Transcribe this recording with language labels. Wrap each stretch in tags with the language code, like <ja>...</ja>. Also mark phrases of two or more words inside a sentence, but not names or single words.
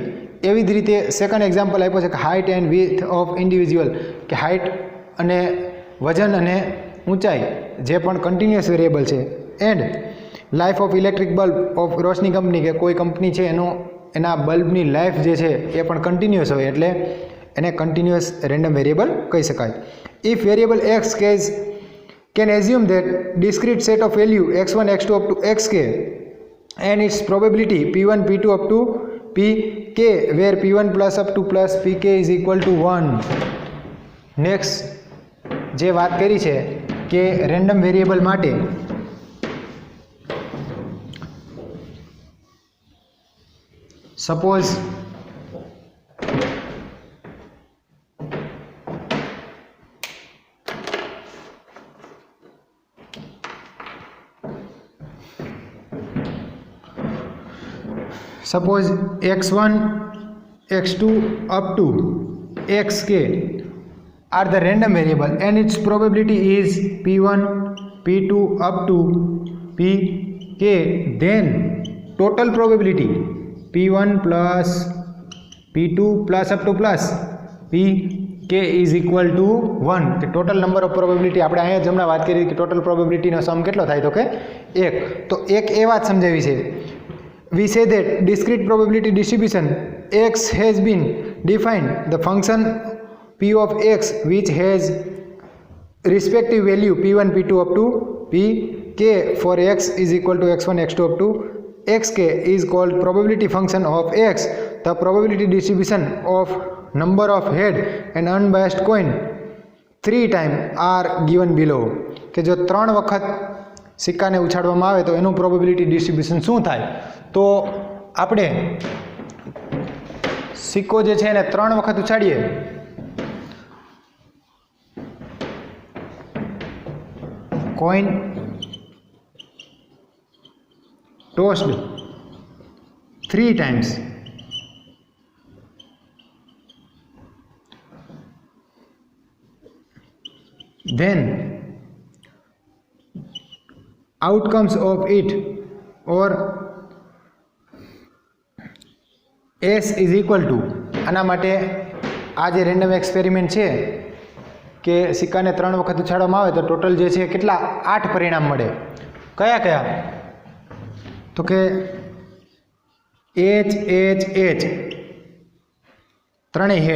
<gu>એવી જ રીતે</gu> <en>second example</en> <gu>આપ્યો છે કે</gu> <en>height and width of individual,</en> <gu>કે હાઇટ અને વજન અને ઊંચાઈ જે પણ</gu> <en>continuous variable</en> <gu>છે.</gu> <en>and life of electric bulb of Roshni company,</en> <gu>કે કોઈ કંપની છે એના બલ્બની લાઈફ જે છે એ પણ કન્ટિન્યુઅસ હોય એટલે એને</gu> <en>continuous random variable</en> <gu>કહી શકાય.</gu> <en>if variable x can assume that discrete set of value x1 x2 up to xk and its probability p1 p2 up to pk where p1 plus up to plus pk is equal to 1.</en> <gu>next જે વાત કરી છે કે</gu> <en>random variable</en> <gu>માટે</gu> <en>suppose Suppose x1, x2 up to xk are the random variable and its probability is p1, p2 up to pk, then total probability p1 plus p2 plus up to plus pk is equal to 1.</en> <gu>કે</gu> <en>total number of probability</en> <gu>આપણે અહીંયા જ હમણાં વાત કરી કે</gu> <en>total probability</en> <gu>નો સમ કેટલો થાય તો કે 1. તો એક એ વાત સમજાવી છે.</gu> <en>We say that discrete probability distribution x has been defined. The function p of x which has respective value p1, p2 up to pk for x is equal to x1, x2 up to xk is called probability function of x. The probability distribution of number of head and unbiased coin 3 times are given below.</en> <gu>કે જો 3 વખત સિક્કાને ઉછાળવામાં આવે તો એનું</gu> <en>probability distribution</en> <gu>શું થાય. તો આપણે સિક્કો જે છે એને 3 વખત ઉછાળીએ કોઈન</gu> <en>ટોસ્ડ 3 times, then outcomes of it or s is equal to,</en> <gu>આના માટે આ જે</gu> <en>random experiment</en> <gu>છે કે સિક્કાને 3 વખત ઉછાળવામાં આવે તો ટોટલ જે છે કેટલા 8 પરિણામ મળે. કયા કયા તો કે h h h ત્રણેય હેડ.</gu>